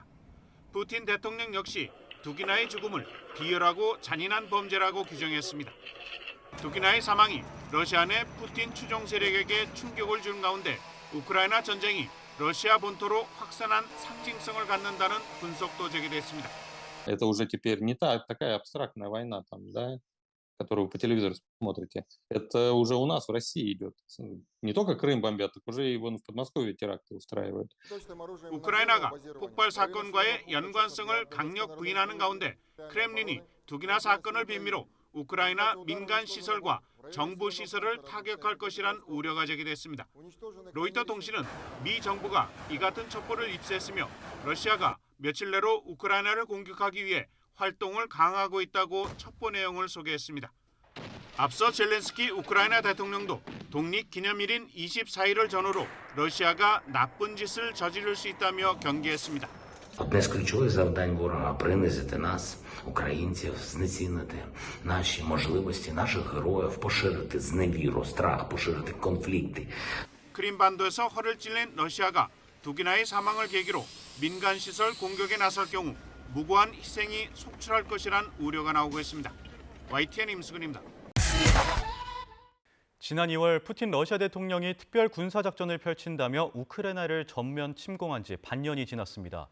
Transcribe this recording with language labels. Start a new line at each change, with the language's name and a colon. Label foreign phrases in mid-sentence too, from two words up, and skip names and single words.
Korean: 푸틴 대통령 역시 두기나의 죽음을 비열하고 잔인한 범죄라고 규정했습니다. 두기나의 사망이 러시아 내 푸틴 추종 세력에게 충격을 준 가운데 우크라이나 전쟁이 러시아 본토로 확산한 상징성을 갖는다는 분석도 제기됐습니다.
Russian: Это уже теперь не такая абстрактная война, да, которую вы по телевизору смотрите. Это уже у нас в России идет. Не только Крым бомбят, так уже и вон в Подмосковье теракты устраивают.
Korean: 우크라이나가 폭발 사건과의 연관성을 강력 부인하는 가운데 크렘린이 두기나 사건을 빌미로 우크라이나 민간 시설과 정부 시설을 타격할 것이란 우려가 제기됐습니다. 로이터 통신은 미 정부가 이 같은 첩보를 입수했으며 러시아가 며칠 내로 우크라이나를 공격하기 위해 활동을 강화하고 있다고 첩보 내용을 소개했습니다. 앞서 젤렌스키 우크라이나 대통령도 독립기념일인 24일을 전후로 러시아가 나쁜 짓을 저지를 수 있다며 경계했습니다.
Ukrainian: Одне з ключових завдань ворога – принизити нас, українців, знецінити наші можливості, наших героїв, поширити зневіру, страх, поширити конфлікти.
Korean: 크림반도에서 허를 찔린 러시아가 두기나의 사망을 계기로 민간 시설 공격에 나설 경우 무고한 희생이 속출할 것이란 우려가 나오고 있습니다. YTN 임수근입니다. 지난 2월 푸틴 러시아 대통령이 특별 군사작전을 펼친다며 우크라이나를 전면 침공한 지 반년이 지났습니다.